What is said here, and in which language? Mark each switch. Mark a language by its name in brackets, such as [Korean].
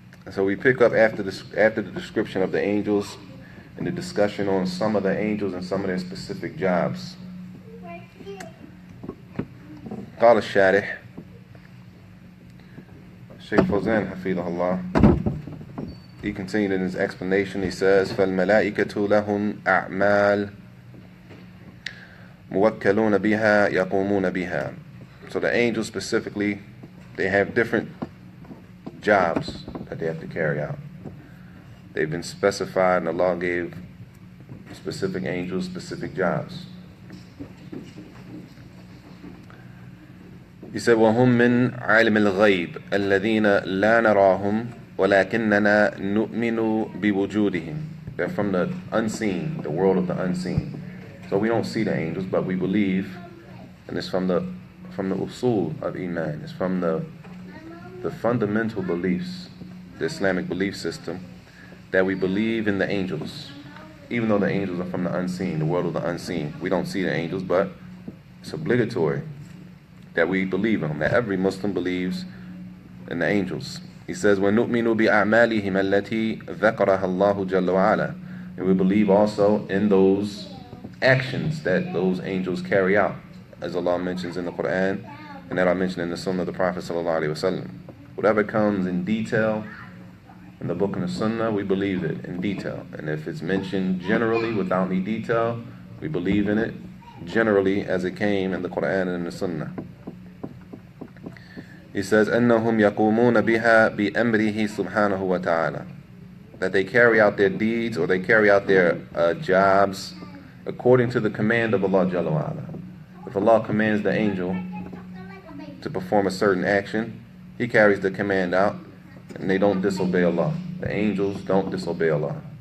[English] So we pick up after the description of the angels and the discussion on some of the angels and some of their specific jobs. [Arabic] قال الشارح Shaykh Fawzan حفظه الله, [English] he continued in his explanation. He says [Arabic] فالملائكة لهم أعمال موكلون بها يقومون بها. [English] So the angels specifically, they have different jobs that they have to carry out. They've been specified, and Allah gave specific angels specific jobs. He said, [Arabic] وَهُمْ مِنْ عَالِمِ الْغَيْبِ الَّذِينَ لَا نَرَاهُمْ وَلَكِنَّنَا نُؤْمِنُ بِوُجُودِهِمْ. [English] They're from the unseen, the world of the unseen. So we don't see the angels, but we believe, and it's from the usul of Iman. It's from the fundamental beliefs, the Islamic belief system, that we believe in the angels, even though the angels are from the unseen, the world of the unseen. We don't see the angels, but it's obligatory that we believe in them, that every Muslim believes in the angels. He says, [Arabic] وَنُؤْمِنُ بِأَعْمَالِهِمَ الَّتِي ذَكَرَهَا اللَّهُ جَلَّ وَعَلَى. [English] And we believe also in those actions that those angels carry out, as Allah mentions in the Quran, and that are mentioned in the Sunnah of the Prophet ﷺ. Whatever comes in detail in the book and the Sunnah, we believe it in detail. And if it's mentioned generally without any detail, we believe in it generally as it came in the Quran and in the Sunnah. He says, [Arabic] أَنَّهُمْ يَقُومُونَ بِهَا بِأَمْرِهِ سُبْحَانَهُ وَتَعَالَى. [English] That they carry out their deeds, or they carry out their jobs according to the command of Allah Jalla wa'ala. If Allah commands the angel to perform a certain action, he carries the command out, and they don't disobey Allah. The angels don't disobey Allah.